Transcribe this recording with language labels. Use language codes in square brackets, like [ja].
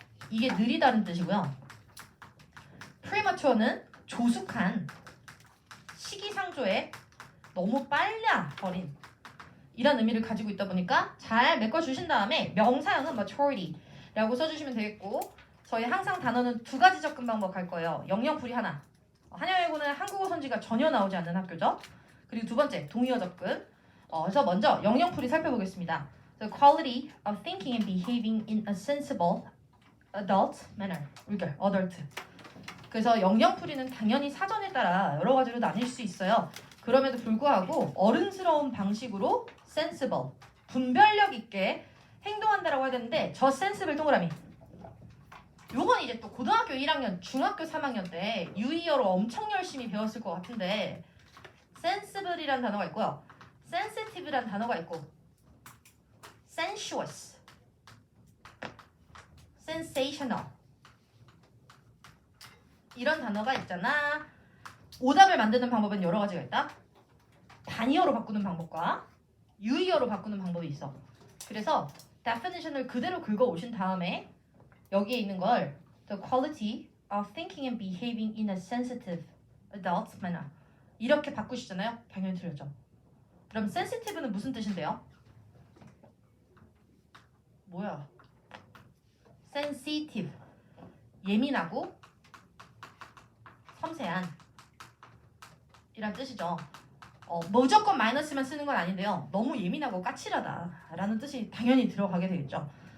[ko] 이게 느리다는 뜻이고요. premature는 조숙한, 시기상조에 너무 빨라 버린 이런 의미를 가지고 있다 보니까 잘 메꿔주신 다음에 명사형은 maturity라고 써주시면 되겠고 저희 항상 단어는 두 가지 접근 방법 할 거예요. 영영풀이 하나. 한여외고는 한국어 선지가 전혀 나오지 않는 학교죠. 그리고 두 번째 동의어 접근. 그래서 먼저 영영풀이 살펴보겠습니다. [en] The quality of thinking and behaving in a sensible adult manner. [ko] 이렇게 adult. 그래서 영영풀이는 당연히 사전에 따라 여러 가지로 나뉠 수 있어요. 그럼에도 불구하고 어른스러운 방식으로 sensible, 분별력 있게 행동한다라고 해야 되는데 저 sensible 동그라미. 요건 이제 또 고등학교 1학년, 중학교 3학년 때 유의어로 엄청 열심히 배웠을 것 같은데 sensible이란 단어가 있고요. sensitive란 단어가 있고 sensuous, sensational 이런 단어가 있잖아. 오답을 만드는 방법은 여러 가지가 있다. 단위어로 바꾸는 방법과 유의어로 바꾸는 방법이 있어. 그래서 definition을 그대로 긁어 오신 다음에 여기에 있는 걸 [en] the quality of thinking and behaving in a sensitive adult manner [ko] 이렇게 바꾸시잖아요. 당연히 틀렸죠. 그럼 sensitive는 무슨 뜻인데요? 뭐야? sensitive 예민하고 섬세한 이란 뜻이죠. 무조건 마이너스만 쓰는 건 아닌데요. 너무 예민하고 까칠하다라는 뜻이 당연히 들어가게 되겠죠.